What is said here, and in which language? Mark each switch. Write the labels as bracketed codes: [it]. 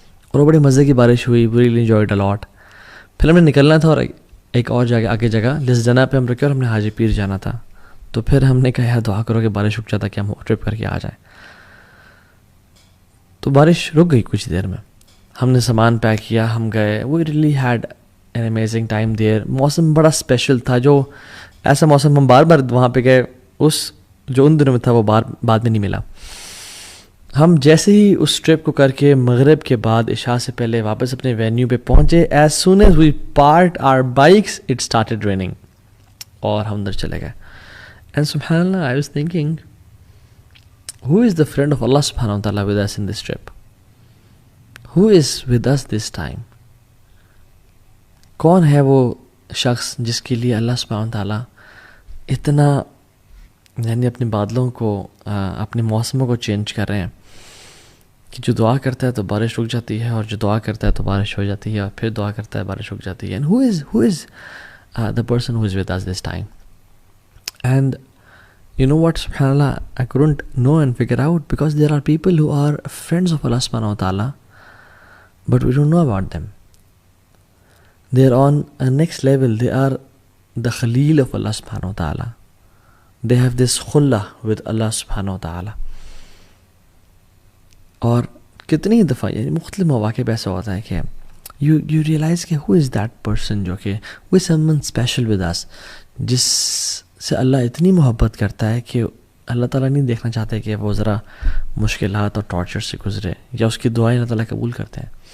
[ur] اور وہ بڑی مزے کی بارش ہوئی, [en] we really enjoyed a lot. [ur] پھر ہم نے نکلنا تھا اور ایک اور جگہ آگے جگہ جس جگہ پہ ہم رکے اور ہم نے حاجی پیر جانا تھا. تو پھر ہم نے کہا یار دعا کرو کہ بارش رک جاتا کہ ہم ٹرپ کر کے آ جائیں. تو بارش رک گئی کچھ دیر میں, ہم نے سامان پیک کیا, ہم گئے. [en] we really had an amazing time there. [ur] موسم بڑا اسپیشل تھا, جو ایسا موسم ہم بار بار وہاں پہ گئے, اس جو ان دنوں میں تھا وہ بعد میں نہیں ملا. ہم جیسے ہی اس ٹرپ کو کر کے مغرب کے بعد عشاء سے پہلے واپس اپنے وینیو پہ پہنچے, [en] as soon as we parked our bikes it started raining, [ur] اور ہم اندر چلے گئے. [en] And subhanallah, I was thinking, who is the friend of Allah subhanahu wa ta'ala with us in this trip? Who is with us this time? [ur] کون ہے وہ شخص جس کے لیے اللہ سبحانہ و تعالیٰ اتنا یعنی اپنے بادلوں کو اپنے موسموں کو چینج کر رہے ہیں کہ جو دعا کرتا ہے تو بارش رک جاتی ہے, اور جو دعا کرتا ہے تو بارش ہو جاتی ہے, اور پھر دعا کرتا ہے بارش رک جاتی ہے. [en] And who is the person who is with us this time? And you know what, subhanallah, I couldn't know and figure out, because there are people who are friends of Allah subhanahu wa ta'ala, but we don't know about them. They are on a next level. They are the Khalil of Allah subhanahu wa ta'ala. They have this khullah with Allah subhanahu wa ta'ala. [ur] اور کتنی دفعہ یعنی مختلف مواقع پہ ایسا ہوتا ہے کہ [en] you realize [ur] کہ [en] who is that person, [ur] جو کہ [en] who is someone special with us, [ur] جس سے اللہ اتنی محبت کرتا ہے کہ اللہ تعالیٰ نہیں دیکھنا چاہتے کہ وہ ذرا مشکلات اور ٹارچر سے گزرے, یا اس کی دعائیں اللہ تعالیٰ قبول کرتے ہیں.